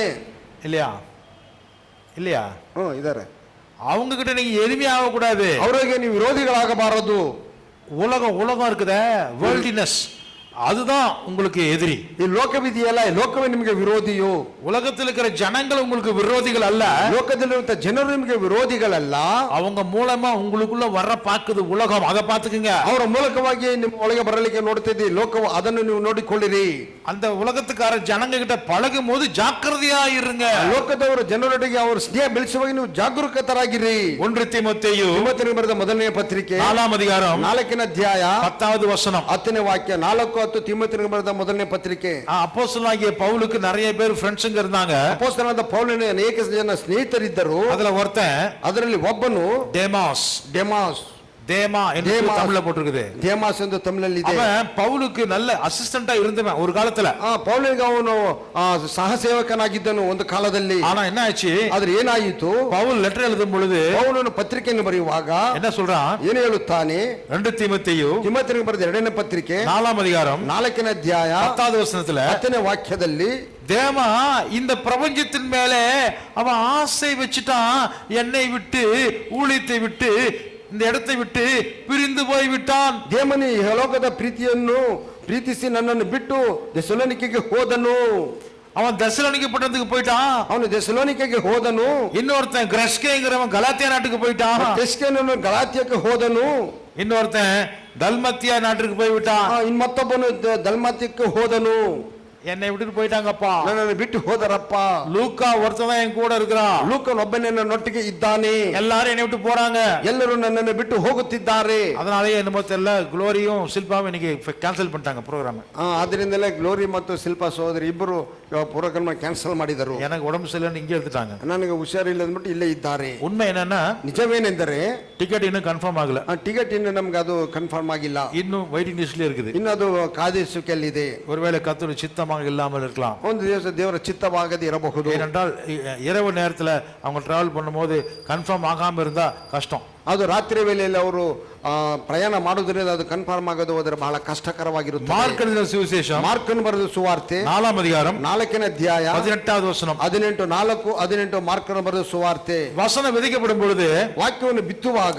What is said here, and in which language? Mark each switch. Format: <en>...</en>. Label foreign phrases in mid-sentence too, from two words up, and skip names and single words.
<ta>இல்லையா இல்லையா</ta> <kn>ಇದಾರೆ.</kn> <ta>அவங்க கிட்ட நீங்க எளிமையாக கூடாது.</ta> <kn>ಅವರಿಗೆ ನೀವು ವಿರೋಧಿಗಳಾಗಬಾರದು.</kn> <ta>உலகம் இருக்குதே வேர்ல்டினஸ் அதுதான் உங்களுக்கு எதிரி.</ta> <kn>ಈ ಲೋಕವಿದೆಯಲ್ಲ, ಈ ಲೋಕವೇ ನಿಮಗೆ ವಿರೋಧಿಯು.</kn> <ta>உலகத்தில் இருக்கிற ஜனங்கள் உங்களுக்கு விரோதிகள் அல்ல.</ta> <kn>ಲೋಕದಲ್ಲಿರುವಂತ ಜನರು ನಿಮಗೆ ವಿರೋಧಿಗಳಲ್ಲ.</kn> <ta>அவங்க மூலமா உங்களுக்குள்ள வர பாக்குது உலகம், அதை பாத்துக்குங்க.</ta> <kn>ಅವರ ಮೂಲಕವಾಗಿ ನಿಮ್ಮ ಒಳಗೆ ಬರಲಿಕ್ಕೆ ನೋಡ್ತಿದ್ದಿ ಲೋಕವು, ಅದನ್ನು ನೀವು ನೋಡಿಕೊಳ್ಳಿರಿ.</kn> <ta>அந்த ಉலகத்துக்கார ஜனங்க கிட்ட பழகும் போது ஜாக்கிரதையா இருங்க.</ta> <kn>ಲೋಕದವರ ಜನರೊಟ್ಟಿಗೆ ಅವರು ಸ್ನೇಹ ಬೆಳೆಸುವಾಗ ನೀವು ಜಾಗರೂಕತರಾಗಿರಿ. 1 ತಿಮೋಥೆಯು ತಿಮೋಥೆಯನಿಗೆ ಬರೆದ ಮೊದಲನೇ ಪತ್ರಿಕೆ 4ನೇ ಅಧಿಕಾರಂ 4ನೇ ಅಧ್ಯಾಯ</kn> <ta>10வது ವಚனம்</ta> <kn>10ನೇ ವಾಕ್ಯ. 4:10 ತಿಮೋಥೆಯನಿಗೆ ಬರೆದ ಮೊದಲನೇ ಪತ್ರಿಕೆ.</kn> <ta>அப்போஸ்தலனாகிய பவுலுக்கு நிறைய பேர் ಫ್ರೆಂಡ್ಸ್ங்க இருந்தாங்க.</ta> <kn>ಅಪೊಸ್ತಲನಾದ ಪೌಲನಿಗೆ ಅನೇಕ ಜನ ಸ್ನೇಹಿತರಿದ್ದರು.</kn> <ta>அதுல ஒருத்தன்</ta> <kn>ಅದರಲ್ಲಿ ಒಬ್ಬನು</kn> <ta>டேமாஸ் தேமா என்று தமிழ்ல போட்டிருக்குது.</ta> <kn>ದೇಮಾಸ್ ಎಂದು ತಮಿಳಲ್ಲಿ ಇದೆ.</kn> <ta>அவன் பவுலுக்கு நல்ல ಅಸಿಸ್ಟೆಂಟಾ இருந்தவன் ஒரு காலத்துல.</ta> <kn>ಪೌಲನಿಗೆ ಅವನು ಸಹಸೇವಕನಾಗಿದ್ದನು ಒಂದು ಕಾಲದಲ್ಲಿ.</kn> <ta>ஆனா என்ன ஆச்சு?</ta> <kn>ಆದ್ರೆ ಏನಾಯಿತು?</kn> <ta>பவுல் லெட்டர் எழுதும் பொழுது</ta> <kn>ಪೌಲನು ಪತ್ರಿಕೆಯನ್ನು ಬರೆಯುವಾಗ</kn> <ta>என்ன சொல்றான்?</ta> <kn>ಏನು ಹೇಳುತ್ತಾನೆ? 2 ತಿಮೋಥೆಯು ತಿಮೋಥೆಯನಿಗೆ ಬರೆದ 2ನೇ ಪತ್ರಿಕೆ 4ನೇ ಅಧಿಕಾರಂ 4ನೇ ಅಧ್ಯಾಯ</kn> <ta>10வது வசனத்துல</ta> <kn>10ನೇ ವಾಕ್ಯದಲ್ಲಿ</kn> <ta>தேமா இந்த பிரபஞ்சத்தின் மேலே அவன் ஆசை வச்சுட்டான். என்னை விட்டு ஊழியத்தை விட்டு இந்த இடத்தை விட்டு பிரிந்து போய் விட்டான்.</ta> <kn>ದೇಮನಿ ಲೋಕದ ಪ್ರೀತಿಯನ್ನು ಪ್ರೀತಿಸಿ ನನ್ನನ್ನು ಬಿಟ್ಟು ಥೆಸಲೋನಿಕೆಗೆ ಹೋದನು.</kn> <ta>அவன் தெசலோனிக்கே பட்டணத்துக்கு போயிட்டான்.</ta> <kn>ಅವನು ಥೆಸಲೋನಿಕೆಗೆ ಹೋದನು.</kn> <ta>இன்னொருத்தன் கிரஸ்கேங்கிறவன் கலாத்தியா நாட்டுக்கு போயிட்டான்.</ta> <kn>ತೆಸ್ಕೆನನ್ನು ಗಲಾತ್ಯಕ್ಕೆ ಹೋದನು.</kn> <ta>இன்னொருத்தன் தல்மத்தியா நாட்டுக்கு போய் விட்டான்.</ta> <kn>ಮತ್ತೊಬ್ಬನು ದಲ್ಮಾತ್ಯಕ್ಕೆ ಹೋದನು.</kn> <ta>என்னை விட்டுட்டு போயிட்டாங்கப்பா.</ta> <kn>ನನ್ನನ್ನು ಬಿಟ್ಟು ಹೋದರಪ್ಪ.</kn> <ta>லூக்கா ஒருத்தன் தான் என் கூட இருக்கிறான்.</ta> <kn>ಲೂಕನ್ ಒಬ್ಬನೇ ನನ್ನೊಟ್ಟಿಗೆ ಇದ್ದಾನೆ.</kn> <ta>எல்லாரும் என்னை விட்டு போறாங்க.</ta> <kn>ಎಲ್ಲರೂ ನನ್ನನ್ನು ಬಿಟ್ಟು ಹೋಗುತ್ತಿದ್ದಾರೆ.</kn> <ta>அதனாலே என்னமோ தெரியல குளோரியும் சில்பாவும் இன்னைக்கு கேன்சல் பண்ணிட்டாங்க ப்ரோகிராம்.</ta> <kn>ಅದರಿಂದಲೇ ಗ್ಲೋರಿ ಮತ್ತು ಶಿಲ್ಪಾ ಸಹೋದರಿ ಇಬ್ಬರು</kn> <en>program cancel</en> <kn>ಮಾಡಿದರು.</kn> <ta>எனக்கு உடம்பு சரியில்லைன்னு இங்கே எடுத்துட்டாங்க.</ta> <kn>ನನಗೆ ಹುಷಾರಿಲ್ಲ ಅಂದ್ಬಿಟ್ಟು ಇಲ್ಲೇ ಇದ್ದಾರೆ.</kn> <ta>உண்மை என்னன்னா</ta> <kn>ನಿಜವೇನೆಂದರೆ</kn> <ta>டிக்கெட் இன்னும் கன்ஃபார்ம் ಆಗல.</ta> <kn>ಟಿಕೆಟ್ ಇನ್ನು ನಮ್ಗೆ ಅದು ಕನ್ಫರ್ಮ್ ಆಗಿಲ್ಲ.</kn> <ta>இன்னும்</ta> <en>waiting list</en> <ta>இருக்குது.</ta> <kn>ಇನ್ನು ಅದು ಕಾದಿರಿಸುವಿಕೆಯಲ್ಲಿದೆ.</kn> <ta>ஒருவேளை கர்த்தர் சித்தமாக இல்லாமல் இருக்கலாம்.</ta> <kn>ಒಂದು ದಿವಸ ದೇವರ ಚಿತ್ತವಾಗದೆ ಇರಬಹುದು.</kn> <ta>ஏனென்றால் இரவு நேரத்துல அவங்க டிராவல் பண்ணும்போது கன்ஃபார்ம் ஆகாம இருந்தா கஷ்டம்.</ta> <kn>ಅದು ರಾತ್ರಿ ವೇಳೆಯಲ್ಲಿ ಅವರು ಪ್ರಯಾಣ ಮಾಡೋದ್ರಿಂದ ಅದು ಕನ್ಫರ್ಮ್ ಆಗೋದು ಹೋದರೆ ಬಹಳ ಕಷ್ಟಕರವಾಗಿರುತ್ತೆ.</kn> <ta>மார்க் எழுதின சுவிசேஷம்</ta> <kn>ಮಾರ್ಕನ್ ಬರೆದ ಸುವಾರ್ತೆ 4ನೇ ಅಧಿಕಾರಂ 4ನೇ ಅಧ್ಯಾಯ</kn> <ta>18வது வசனம்</ta> <kn>18 ಮಾರ್ಕನ್ ಬರೆದ ಸುವಾರ್ತೆ.</kn> <ta>வசனம் விதைக்கப்படும் பொழுது</ta> <kn>ವಾಕ್ಯವನ್ನು ಬಿತ್ತುವಾಗ</kn>